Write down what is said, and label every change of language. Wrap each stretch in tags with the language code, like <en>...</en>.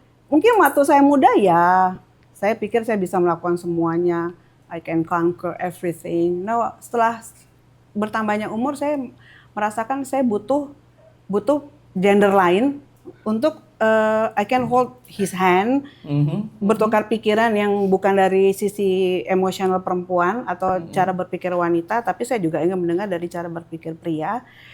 <id>Mungkin waktu saya muda ya, saya pikir saya bisa melakukan semuanya.</id> <en>I can conquer everything.</en> <id>Nah, setelah bertambahnya umur, saya merasakan saya butuh gender lain untuk</id> <en>I can hold his hand,</en> <id>bertukar pikiran yang bukan dari sisi emosional perempuan atau cara berpikir wanita, tapi saya juga ingin mendengar dari cara berpikir pria.</id>